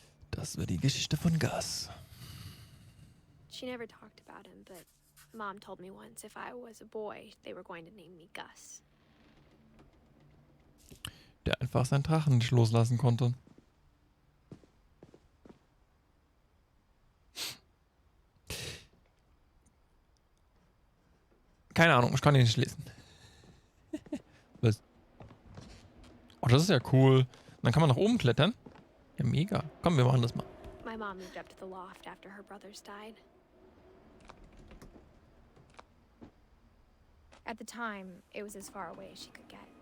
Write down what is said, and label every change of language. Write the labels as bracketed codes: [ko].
[de] Das war die Geschichte von Gus. [en] She never talked about him, but Mom told me once if I was a boy, they were going to name me Gus. [de] Der einfach seinen Drachen nicht loslassen konnte. Keine Ahnung, ich kann ihn nicht lesen. Was? Oh, das ist ja cool. Dann kann man nach oben klettern. Ja, mega. Komm, wir machen das mal. [en] My mom moved up to the loft after her brothers died. At the time, it was as far away as she could get.